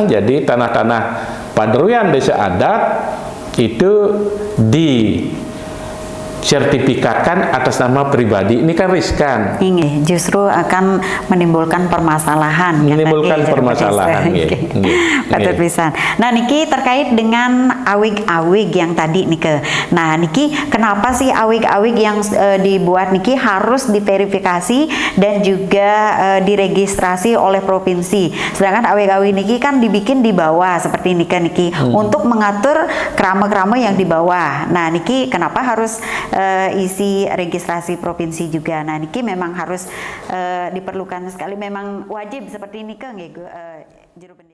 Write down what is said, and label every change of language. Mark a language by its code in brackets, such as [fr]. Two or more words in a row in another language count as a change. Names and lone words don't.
[id] Jadi tanah-tanah paderuyan desa adat itu sertifikatkan atas nama pribadi, ini kan riskan. Ini justru akan menimbulkan permasalahan. Menimbulkan permasalahan. Betul pisan. Nah niki terkait dengan awig-awig yang tadi nike. Nah niki kenapa sih awig-awig yang dibuat niki harus diverifikasi dan juga diregistrasi oleh provinsi. Sedangkan awig-awig niki kan dibikin di bawah seperti niki untuk mengatur krama-krama yang di bawah. Nah niki kenapa harus isi registrasi provinsi juga. Nah niki memang harus diperlukan sekali, memang wajib seperti ini kan juru